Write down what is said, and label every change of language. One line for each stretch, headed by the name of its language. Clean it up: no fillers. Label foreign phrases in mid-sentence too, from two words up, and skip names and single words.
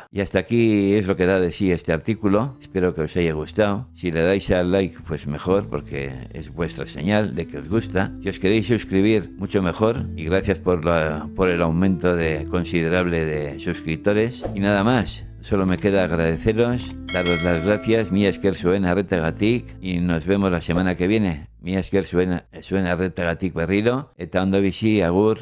Spanish: Y hasta aquí es lo que da de sí este artículo. Espero que os haya gustado. Si le dais al like, pues mejor, porque es vuestra señal de que os gusta. Si os queréis suscribir, mucho mejor. Y gracias por el aumento considerable de suscriptores. Y nada más. Solo me queda agradeceros, daros las gracias,
Basque: mi esker zuen arretagatik,
Spanish: y nos vemos la semana que viene.
Basque: Mi esker zuen arretagatik berriro, eta ondo bizi, agur.